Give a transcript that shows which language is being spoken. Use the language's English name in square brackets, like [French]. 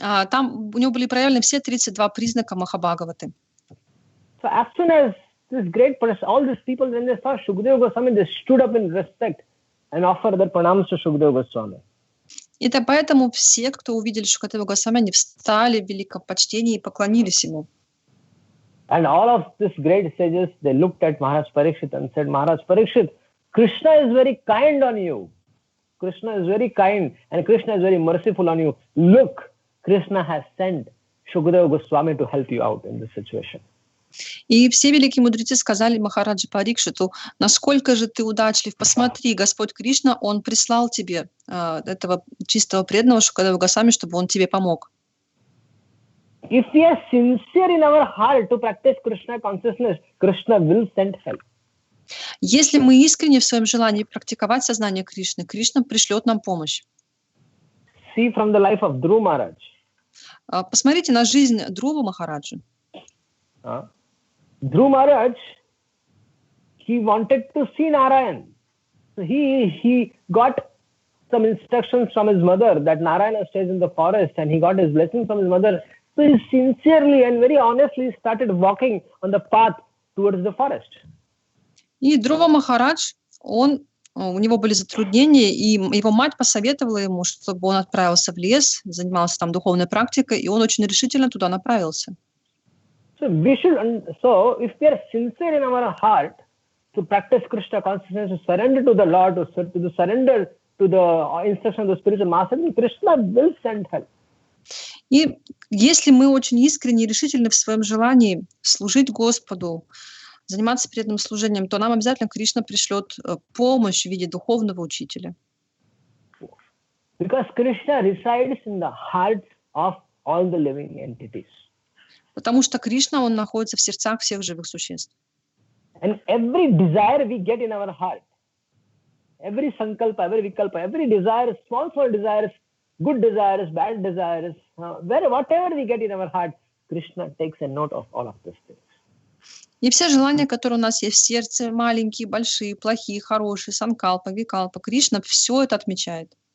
[Russian] Там у него были проявлены все 32 признака Махабхагаваты. [English] So as soon as this great person, all these people, when they saw Shukadeva Goswami, they stood up in respect and offered their pranams to Shukadeva Goswami. [Russian] И поэтому все, кто увидели Шукадеву Госвами, они встали в великом почтении и поклонились ему. [English] And all of these great sages, they looked at Maharaj Parikshit and said, Maharaj Parikshit, Krishna is very kind on you. Krishna is very kind and Krishna is very merciful on you. Look, Krishna has sent Shukadeva Goswami to help you out in this situation. [Russian] И все великие мудрецы сказали Махараджа Парикшиту, насколько же ты удачлив, посмотри, Господь Кришна, Он прислал тебе этого чистого преданного Шукадева Госвами, чтобы он тебе помог. [English] If we are sincere in our heart to practice Krishna consciousness, Krishna will send help. [Russian] Если мы искренне в своем желании практиковать сознание Кришны, Кришна пришлет нам помощь. [English] See from the life of Dhruva Maharaj. [Russian] Посмотрите на жизнь Dhruva Махараджа. [English] Dhruva Maharaj, he wanted to see Narayan. So he got some instructions from his mother that Narayana stays in the forest, and he got his blessing from his mother So he sincerely and very honestly started walking on the path towards the forest. [Russian] И Друва Махарадж, у него были затруднения, и его мать посоветовала ему, чтобы он отправился в лес, занимался там духовной практикой, и он очень решительно туда направился. [English] So if we are sincere in our heart to practice Krishna consciousness, to surrender to the Lord, to surrender to the instruction of the spiritual master, Krishna will send help. [Russian] И если мы очень искренне и решительны в своем желании служить Господу, заниматься преданным служением, то нам обязательно Кришна пришлет помощь в виде духовного учителя. [English] Because Krishna resides in the hearts of all the living entities. [Russian] Потому что Кришна, он находится в сердцах всех живых существ. [English] And every desire we get in our heart, every sankalpa, every vikalpa, every desire, small desires, good desires, bad desires, whatever we get in our heart, Krishna takes a note of all of these things. [Russian] И все желания, которые у нас есть в сердце, маленькие, большие, плохие, хорошие, санкалпа, викалпа, Кришна все это отмечает.